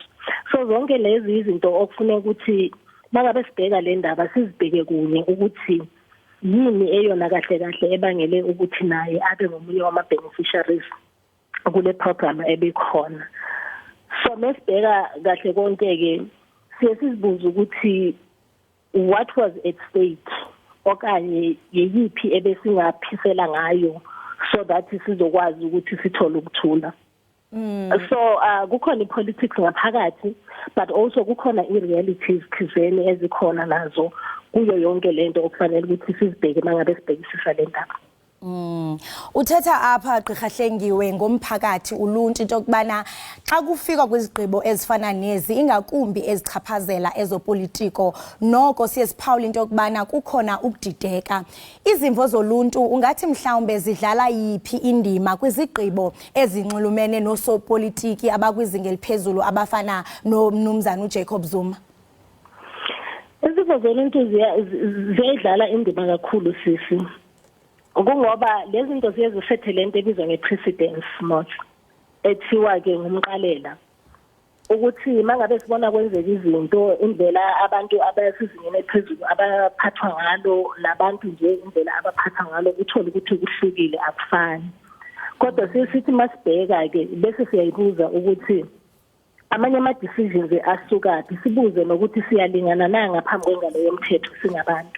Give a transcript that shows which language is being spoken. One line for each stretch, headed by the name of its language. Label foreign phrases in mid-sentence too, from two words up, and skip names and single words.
Zulu: So zonke lezi izinto okufuneka ukuthi mangabe sibheka le ndaba sizibheke kunye ukuthi yini eyona kahle kahle ebangele ukuthi naye abe ngomunye wama beneficiaries kule program ebikhona. So mesibheka kahle konke ke sizibuza ukuthi
English: what was at stake
Zulu: okanye yeyiphi ebesingaphisela ngayo
English: so that
Zulu: sizokwazi ukuthi sithole ukuthula. So kukhona ipolitics ngaphakathi but also kukhona irealities thizeni ezikhona nazo kuyo yonke lento okufanele ukuthi sizibheke mangabe sibhekisisa le ndaba.
Xhosa: Uthetha apha Gqirha Hlengiwe ngomphakathi uluntu into yokubana xa kufika kwizigqibo ezifana nezi ingakumbi ezichaphazela ezopolitiko noko siyesiphawula into yokubana kukhona ukudideka. Izimvo zoluntu ungathi mhlawumbe zidlala yiphi indima kwizigqibo ezinxulumene nosopolitiki abakwizinga eliphezulu abafana nomnumzana uJacob Zuma? Izimvo zoluntu ziyadlala indima kakhulu sisi.
Zulu: Ngoba lezi zinto ziyezisethe lento ebizwa nge-precedence not ethiwa ke ngumqalela ukuthi mangabe sibona kwenzeka izinto indlela abantu abasizingene phezulu abaphathwa ngalo nabantu nje indlela abaphathwa ngalo uthola ukuthi kuhlukile akufani. Kodwa sisithi masibheka ke bese siyayibuza ukuthi amanye ama-decisions asukaphi sibuze nokuthi siyalingana na ngaphambi kwengalo yomthetho singabantu.